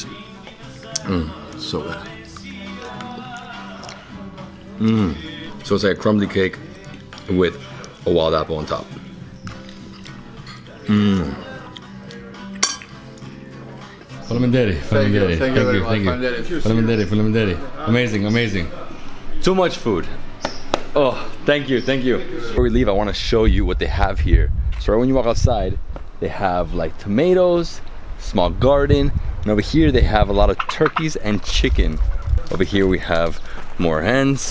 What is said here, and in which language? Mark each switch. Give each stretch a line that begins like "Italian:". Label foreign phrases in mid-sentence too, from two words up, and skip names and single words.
English: So good. So it's like a crumbly cake with a wild apple on top.
Albanian: Faleminderit, faleminderit.
English: Thank you very much.
Albanian: Faleminderit. Cheers. Faleminderit, faleminderit.
English: Amazing, amazing. Too much food. Oh, thank you, thank you. Before we leave, I want to show you what they have here. So right when you walk outside, they have like tomatoes, small garden, and over here they have a lot of turkeys and chicken. Over here we have more hens.